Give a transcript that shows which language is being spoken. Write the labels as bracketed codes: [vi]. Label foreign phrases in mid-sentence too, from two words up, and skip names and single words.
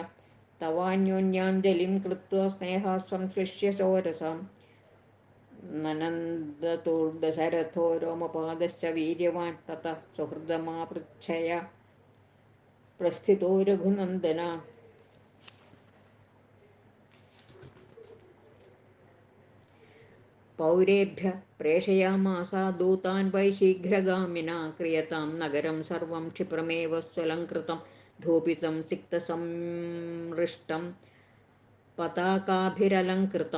[sa] തവാന്യോന്യാഞ്ജലിം കൃത്വാ സ്നേഹാശ്വംശ്ലിഷ്യ ചോരസാം. നനന്ദതുർദശരഥോ രോമപാദശ്ച വീര്യവാൻ. തതഃ സുഹൃദമാപൃച്ഛയ പ്രസ്ഥിതോ രഘുനന്ദന. पौरेभ्यः प्रेषयामास दूतान् वै शीघ्रगामिना क्रियतां नगरं सर्वं क्षिप्रमेव स्वलङ्कृतं धूपितं सिक्तसंमृष्टं पताकाभिरलङ्कृतं।